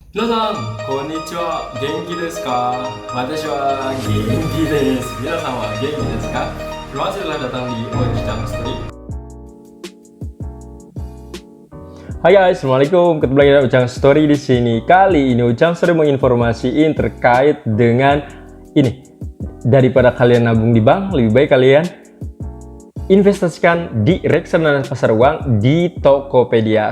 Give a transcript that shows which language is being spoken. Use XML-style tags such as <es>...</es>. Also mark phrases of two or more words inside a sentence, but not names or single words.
<ja>皆さん、こんにちは。元気ですか？私は元気です。皆さんは元気ですか?</ja> <id>Terima kasih telah datang di Ojang Story. Hai guys, assalamualaikum. Ketemu lagi dengan Ujang Story di sini. Kali ini Ujang Story menginformasiin terkait dengan ini. Daripada kalian nabung di bank, lebih baik kalian investasikan di reksadana pasar uang di Tokopedia.</id>